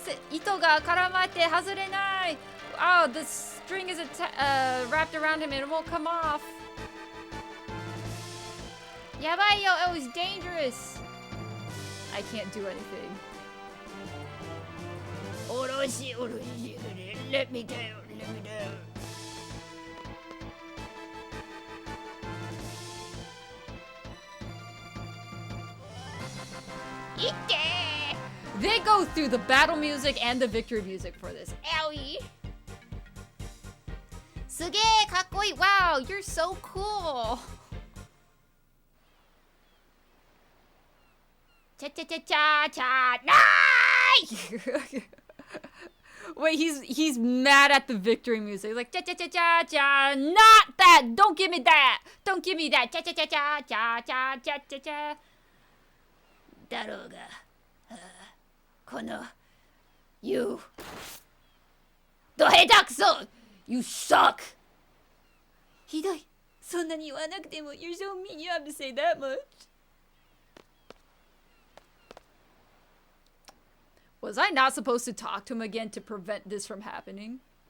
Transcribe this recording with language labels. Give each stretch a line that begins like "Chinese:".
Japanese: 糸が絡まって外れない.
English: Oh, the string is wrapped around him and it won't come off.
Japanese: やばいよ.
English: It was dangerous. I can't do anything.
Japanese: おろし
English: Let me down. いって They go through the battle music and the victory music for this. Owie!
Japanese: すげえかっこいい.
English: Wow, you're so cool. チャチャチャチャチャ Nice! Wait, he's mad at the victory music. He's like, cha cha cha cha cha, not that. Don't give me that. Don't give me that. Cha cha cha cha cha cha cha cha cha.
Japanese: だろうが、この You ど下手くそ
English: You suck.
Japanese: ひどい。そんなに言わなくても
English: You're so mean. You have to say that much. Was I not supposed to talk to him again to prevent this from happening?